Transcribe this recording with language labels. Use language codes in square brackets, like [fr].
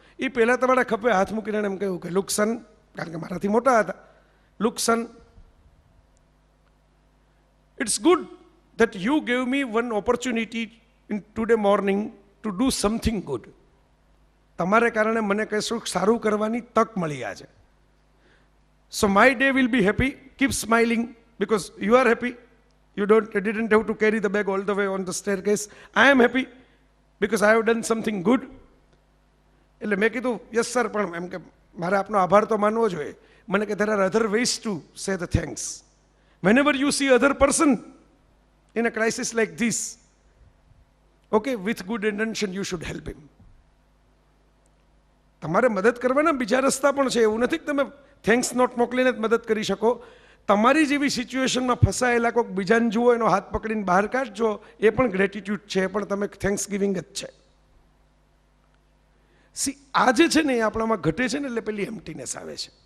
[gu] એ પહેલાં તમારા ખભે હાથ મૂકીને એમ કહ્યું કે લુક સન, કારણ કે મારાથી મોટા હતા, [en] Look son, it's good that you gave me one opportunity in today morning to do something good. [gu] તમારે કારણે મને કશું સારું કરવાની તક મળી આજે. [en] So my day will be happy. Keep smiling because you are happy. You didn't have to carry the bag all the way on the staircase. I am happy because I have done something good. [gu] એટલે મેં કીધું yes sir, પણ એમ કે મારે આપનો આભાર તો માનવો જોઈએ. મને કે [en] there are other ways to say the thanks. Whenever you see other person in a crisis like this, okay, with good intention you should help him. [gu] તમારે મદદ કરવાના બીજા રસ્તા પણ છે. એવું નથી કે તમે થેન્ક્સ નોટ મોકલીને જ મદદ કરી શકો. તમારી જેવી સિચ્યુએશનમાં ફસાયેલા કોઈક બીજાને જુઓ, એનો હાથ પકડીને બહાર કાઢજો, એ પણ ગ્રેટિટ્યૂડ છે, પણ તમે થેન્ક્સ ગિવિંગ જ છે. સી આ જે છે ને એ આપણામાં ઘટે છે ને, એટલે પેલી એમ્પ્ટીનેસ આવે છે.